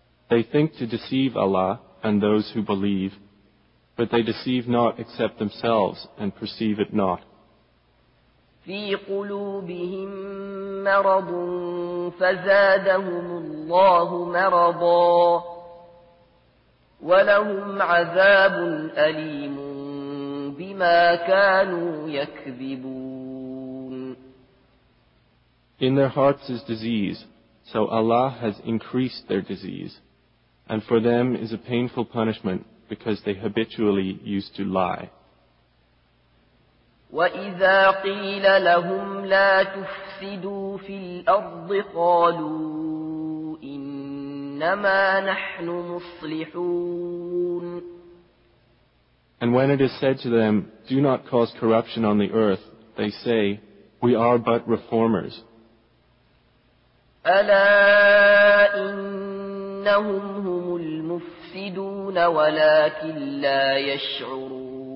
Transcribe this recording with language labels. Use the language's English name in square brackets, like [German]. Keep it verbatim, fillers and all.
[English] They think to deceive Allah and those who believe, but they deceive not except themselves and perceive it not. [Arabic] في قلوبهم مرض فزادهم الله مرضا ولهم عذاب أليم بما كانوا يكذبون [English] In their hearts is disease, so Allah has increased their disease, and for them is a painful punishment because they habitually used to lie. [Arabic] وإذا قيل لهم لا تفسدوا في الأرض قالوا إنما نحن مصلحون [English] And when it is said to them, do not cause corruption on the earth, they say, we are but reformers. [Arabic] ألا إنهم هم المفسدون ولكن لا يشعرون